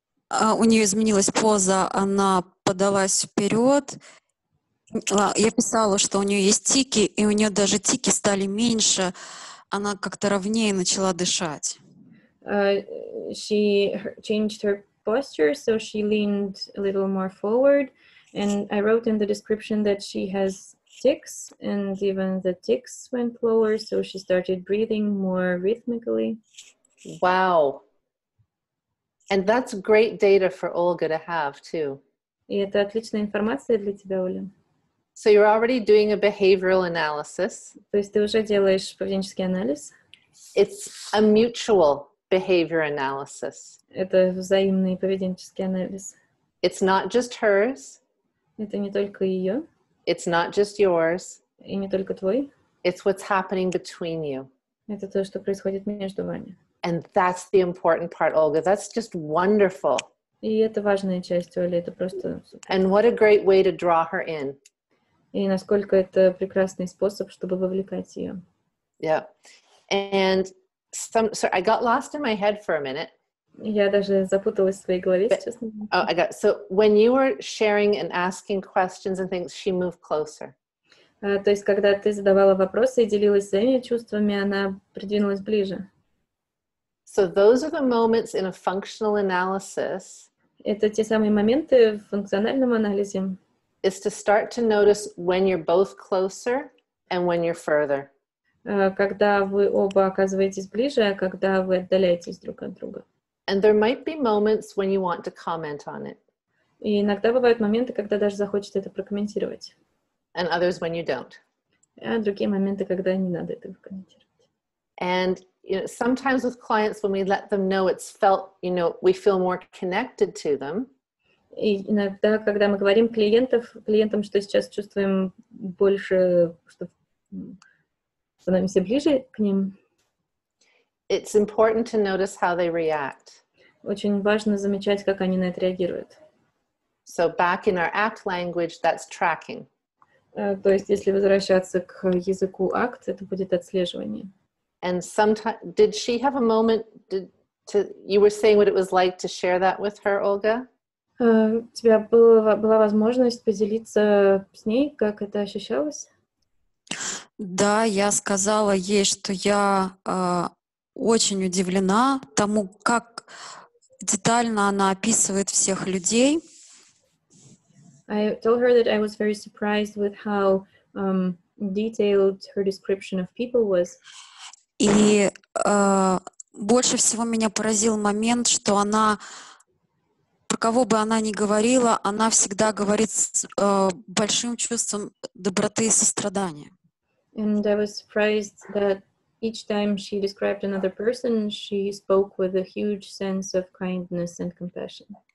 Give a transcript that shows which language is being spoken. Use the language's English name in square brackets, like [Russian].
[Russian] У нее изменилась поза, она подалась вперед. Я писала, что у нее есть тики, и у нее даже тики стали меньше. Она как-то ровнее начала дышать. [English] She changed her posture, so she leaned a little more forward. And I wrote in the description that she has tics, and even the tics went lower, so she started breathing more rhythmically. Wow. And that's great data for Olga to have too. [Russian] И это отличная информация для тебя, Оля. [English] So you're already doing a behavioral analysis. [Russian] То есть ты уже делаешь поведенческий анализ. [English] It's a mutual behavior analysis. [Russian] Это взаимный поведенческий анализ. [English] It's not just hers. [Russian] Это не только ее. [English] It's not just yours. [Russian] И не только твой. [English] It's what's happening between you. [Russian] Это то, что происходит между вами. [English] And that's the important part, Olga. That's just wonderful. [Russian] И это важная часть, Оля. Это просто супер. [English] And what a great way to draw her in. [Russian] И насколько это прекрасный способ, чтобы вовлекать ее. [English] Yeah. And so I got lost in my head for a minute. [Russian] Я даже запуталась в своей голове, честно. [English] Oh, I got. So when you were sharing and asking questions and things, she moved closer. [Russian] То есть, когда ты задавала вопросы и делилась своими чувствами, она придвинулась ближе. [English] So those are the moments in a functional analysis. [Russian] Это те самые моменты в функциональном анализе. [English] Is to start to notice when you're both closer and when you're further. [Russian] Когда вы оба оказываетесь ближе, а когда вы отдаляетесь друг от друга. [English] And there might be moments when you want to comment on it. [Russian] И иногда бывают моменты, когда даже захочется это прокомментировать. [English] And others when you don't. [Russian] А другие моменты, когда не надо этого комментировать. [English] And sometimes with clients, when we let them know it's felt, we feel more connected to them. [Russian] И иногда, когда мы говорим клиентам, что сейчас чувствуем больше, что становимся ближе к ним, [English] it's important to notice how they react. [Russian] очень важно замечать, как они на это реагируют. [English] So back in our ACT language, that's tracking. [Russian] То есть, если возвращаться к языку акт, это будет отслеживание. [English] And sometimes, did she have a moment, you were saying what it was like to share that with her, Olga? [Russian] У тебя была возможность поделиться с ней, как это ощущалось? Да, я сказала ей, что я очень удивлена тому, как детально она описывает всех людей. [English] I told her that I was very surprised with how detailed her description of people was. [Russian] И больше всего меня поразил момент, что она, про кого бы она ни говорила, она всегда говорит с большим чувством доброты и сострадания. [English] And I was surprised that each time she described another person, she spoke with a huge sense of kindness and compassion.